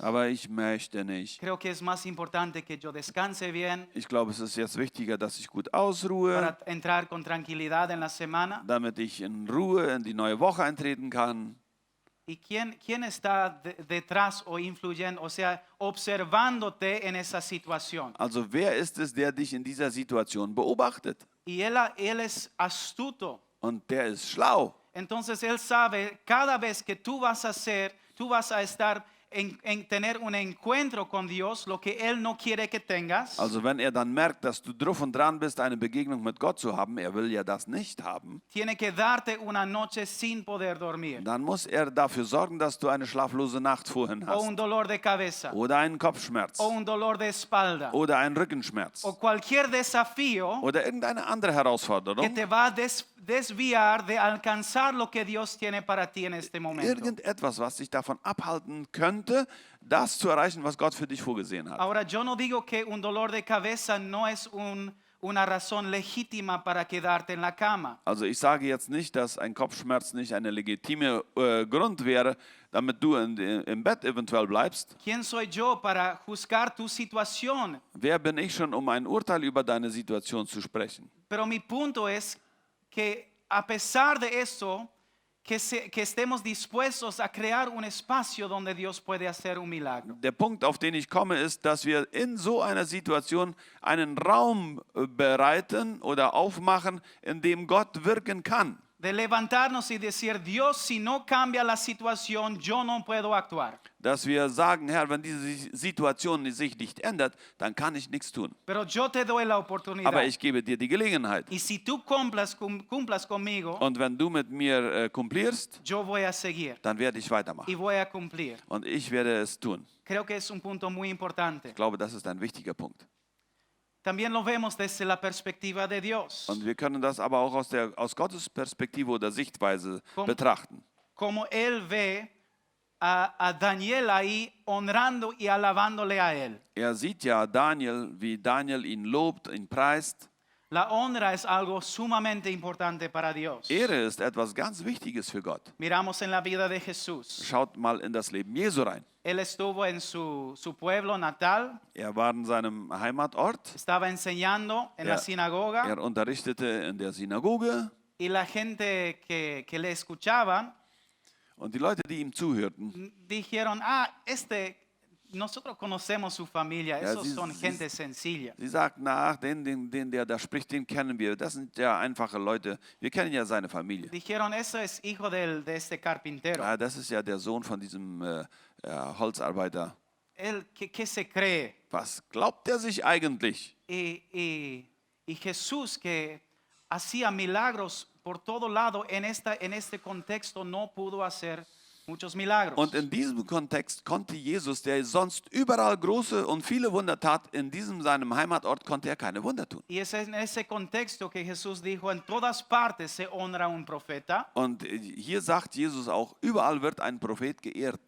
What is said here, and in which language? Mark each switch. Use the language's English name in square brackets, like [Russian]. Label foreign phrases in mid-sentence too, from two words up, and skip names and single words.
[German] aber ich möchte nicht. [Spanish] Creo que es más importante que yo descanse bien [German] Ich glaube, es ist jetzt wichtiger, dass ich gut ausruhe, [Spanish] para entrar con tranquilidad en la semana. [German] damit ich in Ruhe in die neue Woche eintreten kann. [Spanish] ¿Y quién está detrás o influyendo, o sea, observándote en esa situación? [German] Also wer ist es, der dich in dieser Situation beobachtet? [Spanish] Y él es astuto. [German] Und der ist schlau. [Spanish] Entonces él sabe cada vez que tú vas a estar en tener un encuentro con Dios, lo que él no quiere que tengas. [German] Also wenn er dann merkt, dass du drauf und dran bist, eine Begegnung mit Gott zu haben, er will ja das nicht haben, [Spanish] Tiene que darte una noche sin poder dormir. [German] dann muss er dafür sorgen, dass du eine schlaflose Nacht vorhin [Spanish] O un [German] hast. [Spanish] dolor de cabeza. [German] Oder einen Kopfschmerz. [Spanish] O un dolor de espalda. [German] Oder einen Rückenschmerz. [Spanish] O cualquier desafío [German] Oder irgendeine andere [Spanish] que [German] Herausforderung. [Spanish] te va a desviar de alcanzar lo que Dios tiene para ti en este momento. [German] Irgendetwas, was dich davon abhalten könnte, das zu erreichen, was Gott für dich vorgesehen hat. [Spanish] Ahora, yo no digo que un dolor de cabeza no es una razón legítima para quedarte en la cama. [German] Also ich sage jetzt nicht, dass ein Kopfschmerz nicht eine legitime Grund wäre, damit du im Bett eventuell bleibst. [Spanish] ¿Quién soy yo para juzgar tu situación? [German] Wer bin ich schon, um ein Urteil über deine Situation zu sprechen? [Spanish] Pero mi punto es que a pesar de eso, que estemos dispuestos a crear un espacio donde Dios puede hacer un milagro. [German] Der Punkt, auf den ich komme, ist, dass wir in so einer Situation einen Raum bereiten oder aufmachen, in dem Gott wirken kann. [Spanish] de levantarnos y decir, Dios, si no cambia la situación, yo no puedo actuar. [German] Dass wir sagen, Herr, wenn diese Situation sich nicht ändert, dann kann ich nichts tun. [Spanish] Pero yo te doy la [German] Aber [Spanish] oportunidad. [German] ich gebe dir die Gelegenheit. [Spanish] Y si tú cumplas conmigo, [German] Und wenn du mit mir kumplierst, [Spanish] yo voy a seguir [German] dann werde ich [Spanish] y [German] weitermachen. [Spanish] voy a cumplir. [German] Und ich werde es tun. [Spanish] Creo que es un punto muy importante. [German] Ich glaube, das ist ein wichtiger Punkt. [Spanish] También lo vemos desde la perspectiva de Dios. [German] Und wir können das aber auch aus Gottes Perspektive oder Sichtweise betrachten. [Spanish] Como Él ve a Daniel ahí honrando y alabándole a Él. [German] Er sieht ja Daniel, wie Daniel ihn lobt, ihn preist. [Spanish] La honra es algo sumamente importante para Dios. [German] Ehre ist etwas ganz Wichtiges für Gott. [Spanish] Miramos en la vida de Jesús. [German] Schaut mal in das Leben Jesu rein. [Spanish] Él estuvo en su pueblo natal, [German] Er war in seinem Heimatort. [Spanish] estaba enseñando en la sinagoga [German] Er unterrichtete in der Synagoge. [Spanish] y la gente que le escuchaba [German] Und die Leute, die ihm zuhörten, [Spanish] dijeron, nosotros conocemos su familia, [German] Ja, [Spanish] esos [German] sie- [Spanish] son [German] sie- [Spanish] gente sencilla. [German] sie sagten, ach, den der da spricht, den kennen wir. Das sind ja einfache Leute. Wir kennen ja seine Familie. [Spanish] Dijeron, eso es hijo de este carpintero. [German] Ah, das ist ja der Sohn von diesem Holzarbeiter. [Spanish] Él, ¿qué se cree? [German] Was glaubt er sich eigentlich? [Spanish] Y Jesús que hacía milagros por todo lado en este contexto no pudo hacer muchos milagros. [German] Und in diesem Kontext konnte Jesus, der sonst überall große und viele Wunder tat, in diesem seinem Heimatort konnte er keine Wunder tun. [Spanish] Y es en ese contexto que Jesús dijo, en todas partes se honra a un profeta, [German] Und hier sagt Jesus auch, überall wird ein Prophet geehrt.